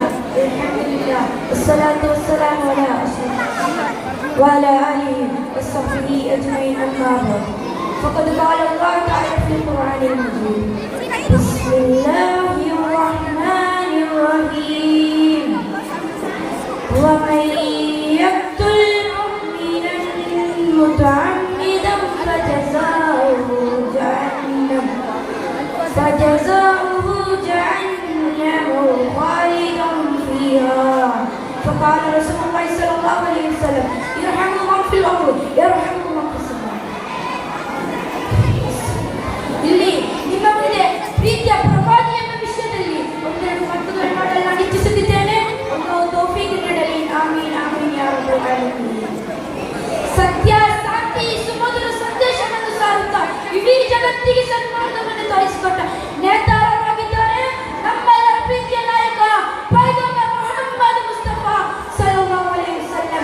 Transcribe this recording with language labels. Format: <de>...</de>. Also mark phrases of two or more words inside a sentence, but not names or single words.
<ar>الحمد لله والصلاة والسلام على أشرف وعلى آله وصحبه أجمعين أما بعد فقد قال الله تعالى في القرآن المجيد بسم الله الرحمن الرحيم ومن يقتل مؤمنا متعمدا فجزاؤه جهنم خالدا فيها فقال رسول الله صلى الله عليه وسلم يرحم من في الأرض يرحم من في السماء.</ar> <kn>ಇಲ್ಲಿ ನಿಮ್ಮ ಮುಂದೆ ಪ್ರೀತಿಯ ಪ್ರವಾದಿ ಎಂಬ ವಿಷಯದಲ್ಲಿ ಒಂದೆರಡು ಮಾತುಗಳನ್ನು ಮಾಡಲು ನಾನು ಇಚ್ಛಿಸುತ್ತಿದ್ದೇನೆ. ಅಲ್ಲಾಹು ತೌಫೀಕ್ ನೀಡಲಿ.</kn> <ar>آمين آمين يا رب العالمين.</ar> <kn>ಸತ್ಯ ಶಾಂತಿ ಸುಮಧುರ ಸಂದೇಶವನ್ನು ಸಾರುತ್ತಾ ಇಡೀ ಜಗತ್ತಿಗೆ ಸನ್ಮಾರ್ಗವನ್ನು ತೋರಿಸಿಕೊಟ್ಟ ನೇತಾರರಾಗಿದ್ದಾರೆ ನಮ್ಮೆಲ್ಲರ ಪ್ರೀತಿಯ ನಾಯಕ ಪೈಗಂಬರ್ ಮುಹಮ್ಮದ್ ಮುಸ್ತಫಾ</kn> <ar>صلى الله عليه وسلم.</ar>